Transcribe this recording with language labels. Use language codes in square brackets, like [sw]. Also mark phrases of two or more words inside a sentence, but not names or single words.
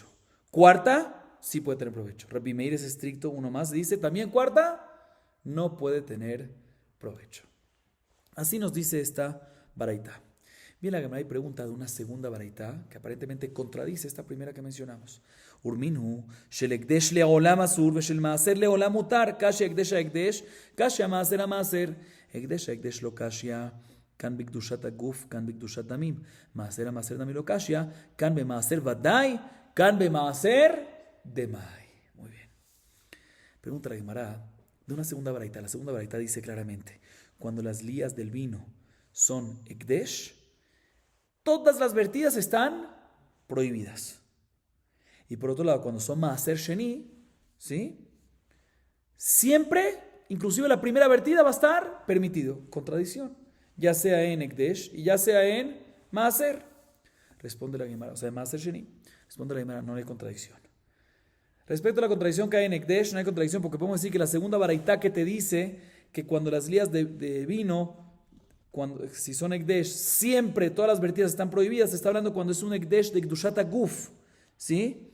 [es] Cuarta, sí puede tener provecho. Rabbi Meir es estricto, uno más, dice también cuarta, no puede tener provecho. Así nos dice esta baraita. Bien, la Gemara pregunta de una segunda baraita que aparentemente contradice esta primera que mencionamos. [he] ורמינהו, של הקדש לעולם אסור, ושל מעשר לעולם מותר, [arc] קשיא הקדש הקדש, קשיא מעשר מעשר, הקדש לא קשיא, כאן בקדושת הגוף, כאן בקדושת דמים, מעשר דמים לא קשיא, כאן ב מעשר ודאי, כאן ב מעשר דמאי. [es] Muy bien. Pregunta la Gemara de una segunda baraita. La segunda baraita dice claramente, cuando las lías del vino son ekdesh, todas las vertidas están prohibidas. Y por otro lado, cuando son maaser sheni, ¿sí? Siempre, inclusive la primera vertida va a estar permitido. Contradicción. Ya sea en ekdesh y ya sea en maaser. Responde la Gemara, o sea, [he] מעשר שני. [es] Responde la Gemara, no hay contradicción. Respecto a la contradicción que hay en ekdesh, no hay contradicción porque podemos decir que la segunda baraita que te dice que cuando las lías de vino, si son ekdesh, siempre todas las vertidas están prohibidas. Se está hablando cuando es un ekdesh de [he] קדושת הגוף, [es] ¿sí?